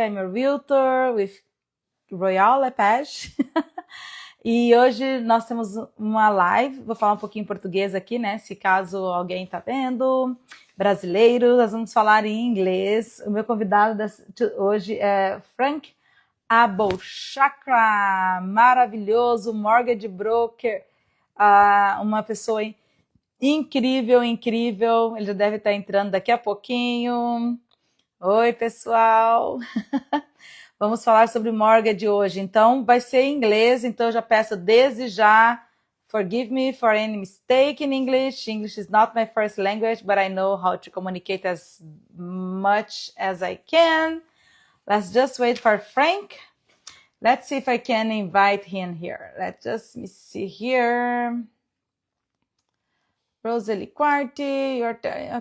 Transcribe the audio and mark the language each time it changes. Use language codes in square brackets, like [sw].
[en] I'm a realtor with Royal Lepage. [pt] E hoje nós temos uma live. Vou falar um pouquinho em português aqui, né? Se caso alguém tá vendo, brasileiro, nós vamos falar em inglês. O meu convidado hoje é Frank Abouchakra, maravilhoso, mortgage broker, uma pessoa incrível, incrível. Ele já deve estar entrando daqui a pouquinho. Oi, pessoal. Vamos falar sobre mortgage hoje. Então, vai ser em inglês. Então, eu já peço desde já, [en] forgive me for any mistake in English. English is not my first language, but I know how to communicate as much as I can. Let's just wait for Frank. Let's see if I can invite him here. Let's just see here. Rosalie Quarti, your turn.